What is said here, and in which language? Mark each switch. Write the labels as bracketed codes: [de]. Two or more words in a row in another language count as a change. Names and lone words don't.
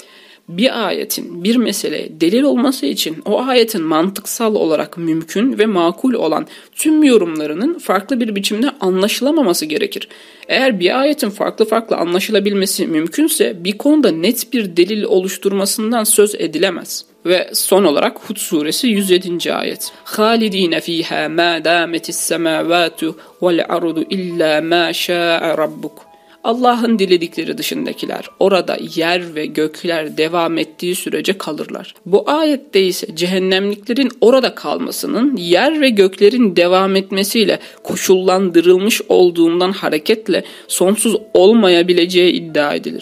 [tr] Bir ayetin bir meseleye delil olması için o ayetin mantıksal olarak mümkün ve makul olan tüm yorumlarının farklı bir biçimde anlaşılamaması gerekir. Eğer bir ayetin farklı anlaşılabilmesi mümkünse bir konuda net bir delil oluşturmasından söz edilemez. Ve son olarak Hud suresi 107. [ar] ayet. خالدين فيها ما دامت السماوات والأرض إلا ما شاء ربك. [tr] Allah'ın diledikleri dışındakiler orada yer ve gökler devam ettiği sürece kalırlar. Bu ayette ise cehennemliklerin orada kalmasının yer ve göklerin devam etmesiyle koşullandırılmış olduğundan hareketle sonsuz olmayabileceği iddia edilir.